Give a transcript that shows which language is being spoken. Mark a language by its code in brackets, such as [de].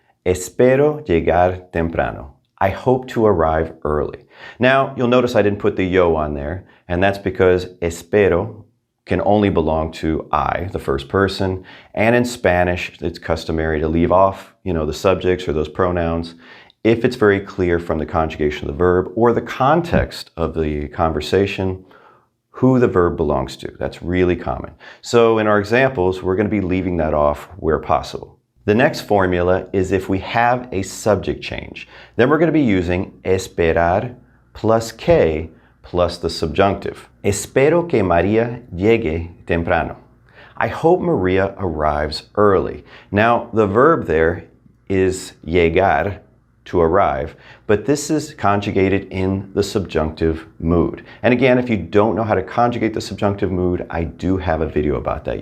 [es] Espero llegar temprano. [en] I hope to arrive early. Now, you'll notice I didn't put the yo on there, and that's because espero can only belong to I, the first person, and in Spanish, it's customary to leave off, the subjects or those pronouns if it's very clear from the conjugation of the verb or the context of the conversation who the verb belongs to. That's really common. So in our examples, we're going to be leaving that off where possible. The next formula is if we have a subject change. Then we're going to be using esperar plus que plus the subjunctive. [es] Espero que María llegue temprano. [en] I hope Maria arrives early. Now, the verb there is llegar, to arrive, but this is conjugated in the subjunctive mood. And again, if you don't know how to conjugate the subjunctive mood, I do have a video about that.